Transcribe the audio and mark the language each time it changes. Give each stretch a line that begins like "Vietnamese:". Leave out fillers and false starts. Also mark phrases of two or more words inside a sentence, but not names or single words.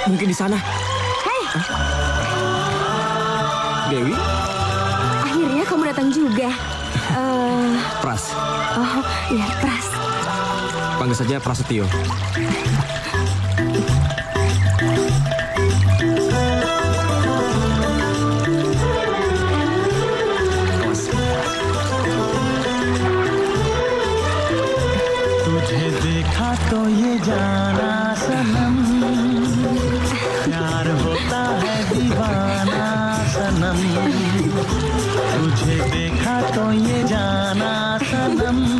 Indonesian: di sana? Hei, Dewi? akhirnya kamu datang juga. Pras. Oh, iya, Pras. Panggil saja Prasetyo.
Hindi: तुझे देखा तो ये जाना सनम प्यार होता है दीवाना सनम तुझे देखा तो ये जाना सनम